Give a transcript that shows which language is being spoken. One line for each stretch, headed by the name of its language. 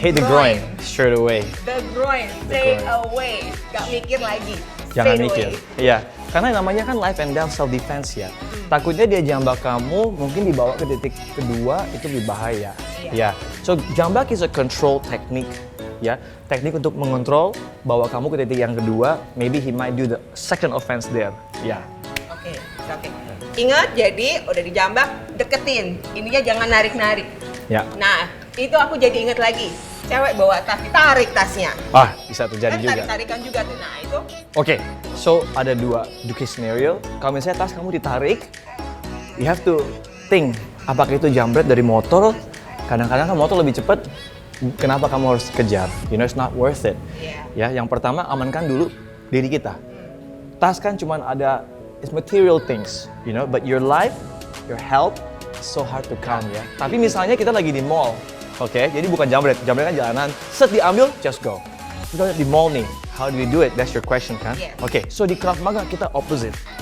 English: hit the groin, straight away. The groin, straight away.
Indonesian: Gak mikir lagi. Jangan mikir. Iya, karena namanya kan
English: life and death self defense
Indonesian: ya. Takutnya dia jambak kamu, mungkin dibawa ke titik kedua itu lebih bahaya. Ya. So jambak
English: is a control technique.
Indonesian: Ya, teknik untuk mengontrol bawa kamu ke titik yang kedua.
English: Maybe he might do the second offense there.
Indonesian: Ya. Oke. Ingat, jadi udah dijambak, deketin. Ininya jangan narik-narik. Ya. Nah, itu aku jadi inget lagi. Cewek bawa tas, ditarik tasnya. Bisa terjadi juga. Tarik-tarikan juga tuh. Nah, itu. Oke, so ada dua case scenario. Kalau misalnya tas kamu ditarik,
English: you have to think,
Indonesian: apakah itu jambret dari motor? Kadang-kadang kan motor lebih cepat, kenapa kamu harus kejar?
English: It's not worth it.
Indonesian: Ya, yang pertama amankan dulu diri kita. Tas kan cuma ada
English: it's material things, but your life, your health is so hard to come ya.
Indonesian: Tapi misalnya kita lagi di mall, jadi bukan jambret kan jalanan, set diambil,
English: just go.
Indonesian: Kita di mall nih,
English: how do we do it? That's your question kan? So
Indonesian: di Krav Maga kita
English: opposite.